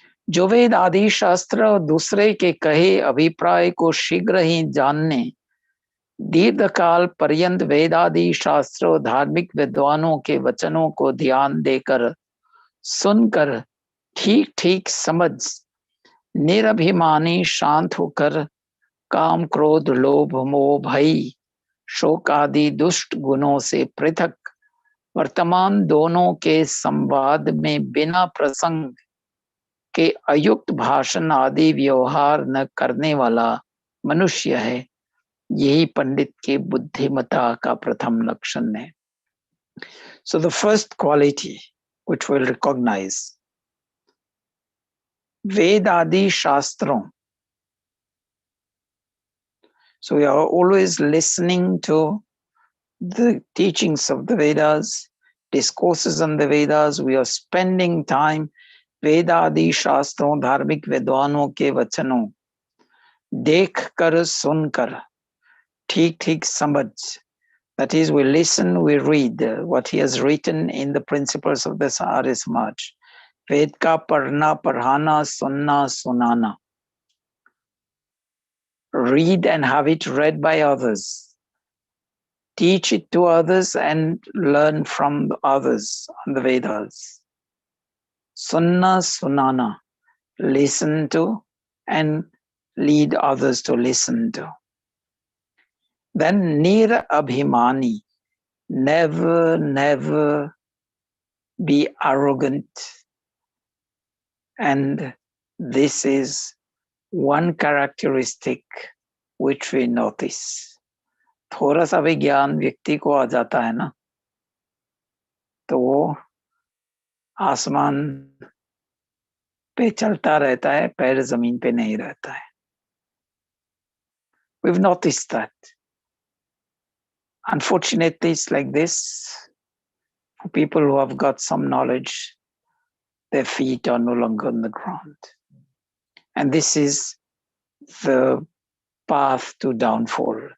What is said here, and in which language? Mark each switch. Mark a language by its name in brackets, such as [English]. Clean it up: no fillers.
[Hindi] जो वेद आदि शास्त्र और दूसरे के कहे अभिप्राय को शीघ्र ही जानने, दीर्घ काल पर्यंत वेदादि शास्त्र और धार्मिक विद्वानों के वचनों को ध्यान देकर सुनकर ठीक ठीक समझ निरभिमानी शांत होकर काम क्रोध लोभ मोह भय शोक आदि दुष्ट गुणों से पृथक वर्तमान दोनों के संवाद में बिना प्रसंग के अयुक्त भाषण आदि व्यवहार न करने वाला मनुष्य है. यही पंडित के बुद्धिमता का प्रथम लक्षण है. [English] So the first quality which we'll recognize, [Hindi] Ved Adi Shastron. [English] So we are always listening to the teachings of the Vedas, discourses on the Vedas. We are spending time [Hindi] वेद आदि शास्त्रों धार्मिक विद्वानों के वचनों देख कर सुनकर ठीक ठीक समझ. [English] That is, we listen, we read what he has written in the principles of the Arya Samaj. [Hindi] वेद का पढ़ना पढ़ाना सुनना सुनाना. [English] Read and have it read by others. Teach it to others and learn from others on the Vedas. [Hindi] Sunna sunana, [English] listen to and lead others to listen to. Then [Hindi] nir abhimani, [English] never be arrogant. And this is one characteristic which we notice. [Hindi] थोड़ा सा भी ज्ञान व्यक्ति को आ जाता है ना, तो वो आसमान पे चलता रहता है, पैर जमीन पे नहीं रहता है. [English] We've noticed that. Unfortunately, it's like this. For people who have got some knowledge, their feet are no longer on the ground. And this is the path to downfall.